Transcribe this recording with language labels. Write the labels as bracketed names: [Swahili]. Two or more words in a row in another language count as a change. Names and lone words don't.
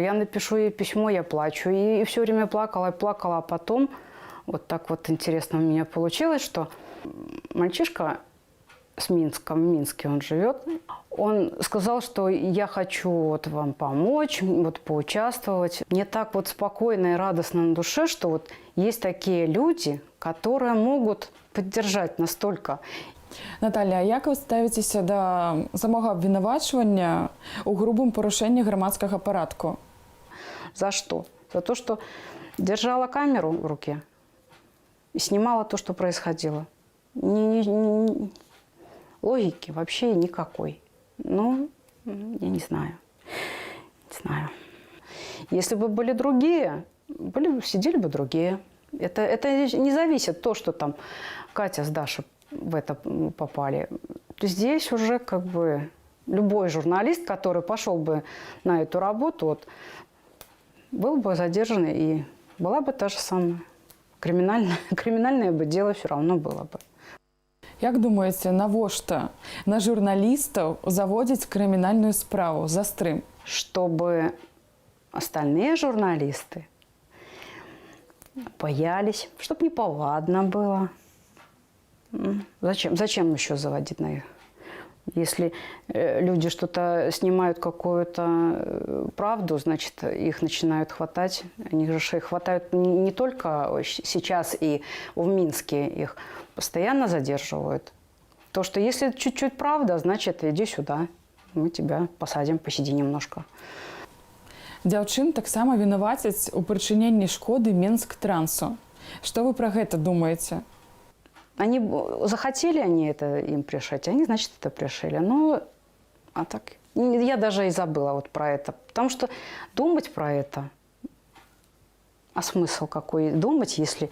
[Russian] Я напишу ей письмо, я плачу. И все время плакала, а потом вот так вот интересно у меня получилось, что мальчишка с Минска, в Минске он живет, он сказал, что я хочу вот вам помочь, вот поучаствовать. Мне так вот спокойно и радостно на душе, что вот есть такие люди, которые могут поддержать настолько. [Belarusian] Наталя, а як ви ставіцеся да самого абвінавачвання у грубым парушэнні грамадскага парадку? [Russian] За что? За то, что держала камеру в руке и снимала то, что происходило. Логики вообще никакой. Ну, я не знаю. Не знаю. Если бы были другие, сидели бы другие. Это не зависит то, что там Катя с Дашей в это попали. Здесь уже как бы любой журналист, который пошел бы на эту работу, вот, был бы задержан, и была бы та же самая. Криминальное бы дело все равно было бы. [Belarusian] Як думаеце, навошта на журналістаў заводзіць крымінальную справу за стрым? [Russian] Чтобы остальные журналисты боялись, чтобы неповадно было. Зачем еще заводить на их? Если люди что-то снимают, какую-то правду, значит, их начинают хватать. Они же их хватают не только сейчас и в Минске, их постоянно задерживают. То, что если чуть-чуть правда, значит, иди сюда, мы тебя посадим, посиди немножко. [Belarusian] Дзяўчын таксама вінавацяць у прычыненні шкоды Мінск-трансу. [Russian] Что вы про гэта думаете? Они захотели они это им пришить, они, значит, это пришили. Ну, а так, я даже и забыла вот про это. Потому что думать про это, а смысл какой думать, если...